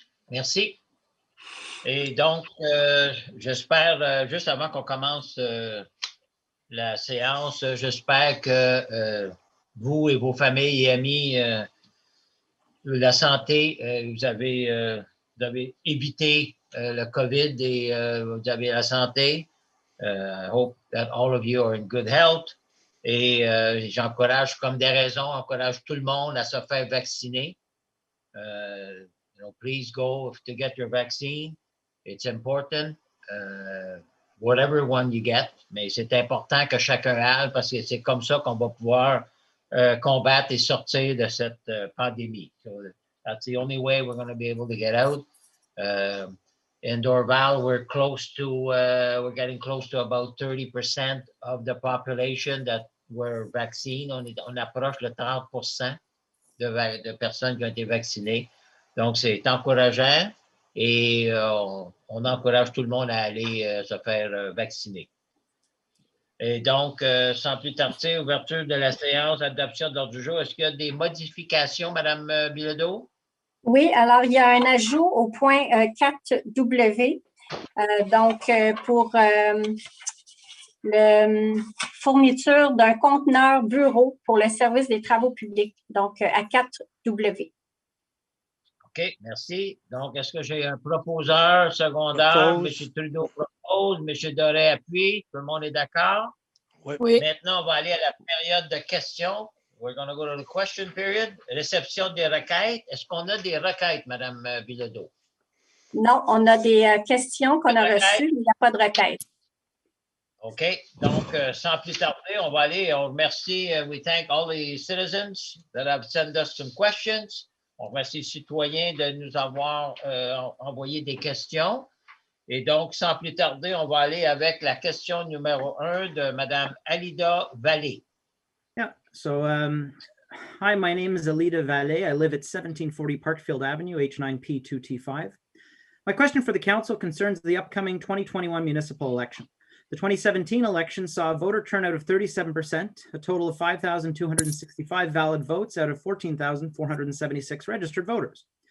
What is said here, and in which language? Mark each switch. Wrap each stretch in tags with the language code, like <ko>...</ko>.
<fr>Merci. Et donc, j'espère, juste avant qu'on commence la séance, j'espère que vous et vos familles et amis, la santé, vous avez évité le COVID et vous avez la santé.</fr> <en>I hope that all of you are in good health.</en> <fr>Et j'encourage, comme des raisons, encourage tout le monde à se faire vacciner.</fr> <en>Please go to get your vaccine. It's important, whatever one you get.</en> <fr>Mais c'est important que chacun aille parce que c'est comme ça qu'on va pouvoir combattre et sortir de cette pandémie.</fr> <en>So that's the only way we're going to be able to get out. In Dorval, we're getting close to about 30% of the population that were vaccinated.</en> <fr>On approche le 30% de personnes qui ont été vaccinées. Donc, c'est encourageant et on encourage tout le monde à aller se faire vacciner. Et donc, sans plus tarder, ouverture de la séance, adoption de l'ordre du jour. Est-ce qu'il y a des modifications, Mme Bilodeau? Oui, alors il y a un ajout au point 4W. Pour la fourniture d'un conteneur bureau pour le service des travaux publics, donc à 4W. OK, merci. Donc, est-ce que j'ai un proposeur secondaire? M. Trudeau propose, M. Doré appuie. Tout le monde est d'accord? Oui. Maintenant, on va aller à la période de questions. We're going to go to the question period. Réception des requêtes. Est-ce qu'on a des requêtes, Mme Bilodeau? Non, on a des questions qu'on a reçues, mais il n'y a pas de requêtes. OK. Donc, sans plus tarder, on va aller. On remercie,</fr> <en>we thank all the citizens that have sent us some questions.</en> <fr>On remercie les citoyens de nous avoir envoyé des questions. Et donc, sans plus tarder, on va aller avec la question numéro 1 de Mme Alida Vallée.</fr> <en>Yeah, so hi, my name is Alida Vallée. I live at 1740 Parkfield Avenue, H9P2T5. My question for the council concerns the upcoming 2021 municipal election. The 2017 election saw a voter turnout of 37%, a total of 5,265 valid votes out of 14,476 registered voters.</en>